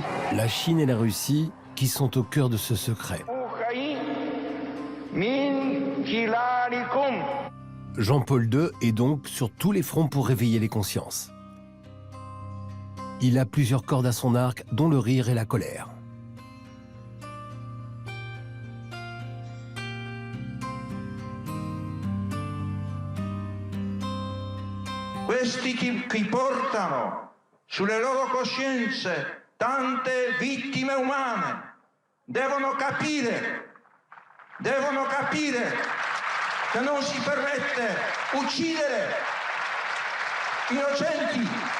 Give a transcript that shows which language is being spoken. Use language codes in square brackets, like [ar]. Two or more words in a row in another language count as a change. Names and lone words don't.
[fr] La Chine et la Russie qui sont au cœur de ce secret. Jean-Paul II est donc sur tous les fronts pour réveiller les consciences. Il a plusieurs cordes à son arc, dont le rire et la colère. [it] Questi che portano sulle loro coscienze tante vittime umane devono capire che non si permette uccidere innocenti.